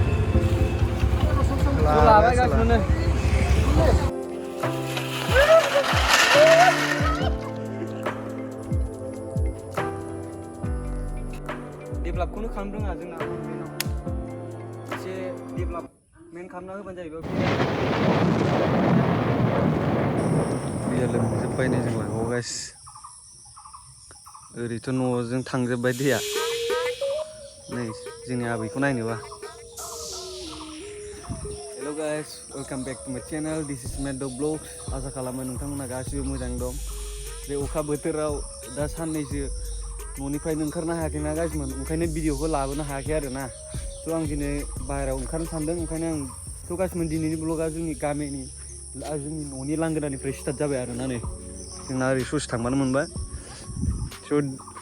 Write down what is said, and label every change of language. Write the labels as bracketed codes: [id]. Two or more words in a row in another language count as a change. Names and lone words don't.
[brx] लाबाय गासिनो डेभेलपखौनो खालामनो रोङा जोंना एसे डेभेलपमेन्ट खालामना होबानो जाहैबाय दैया लोमजोब्बाय नै जों लागोआव गाइस ओरैथ' न'जों थांजोब्बाय दैया नै जोंनि आबैखौ नायनोबा [en] hello guys welcome back to my channel this is made vlogs [brx] आसा खालामो नोंथांमोना गासिबो मोजां दं बे अखा बोथोराव दा साननैसो न'निफ्रायनो ओंखारनो हायाखैना गाइसमोन ओंखायनो भिडिअखौ लाबोनो हायाखै आरोना थ' आं दिनै बाहेरायाव ओंखारनो सानदों ओंखायनो आं थ' गाइसमोन दिनैनि ब्लगा जोंनि गामिनि जोंनि न'नि लांगोनानिफ्राय स्टार्ट जाबाय आरोना नै जोंना ओरै ससे थांबानो मोनबाय स'